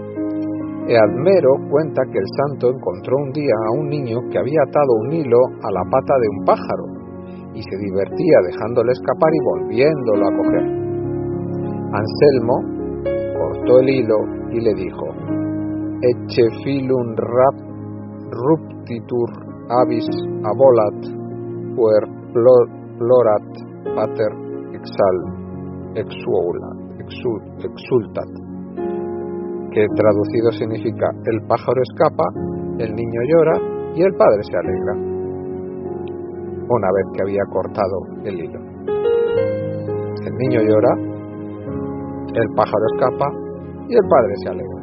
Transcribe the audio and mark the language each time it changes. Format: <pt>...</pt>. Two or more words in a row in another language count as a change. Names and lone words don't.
<es>Eadmero cuenta que el santo encontró un día a un niño que había atado un hilo a la pata de un pájaro y se divertía dejándole escapar y volviéndolo a coger. Anselmo cortó el hilo y le dijo:</es> <la>Ecce filum ruptitur avis abolat, puer plorat pater exultat,</la> <es>que traducido significa: el pájaro escapa, el niño llora y el padre se alegra. Una vez que había cortado el hilo, el niño llora, el pájaro escapa y el padre se alegra.</es>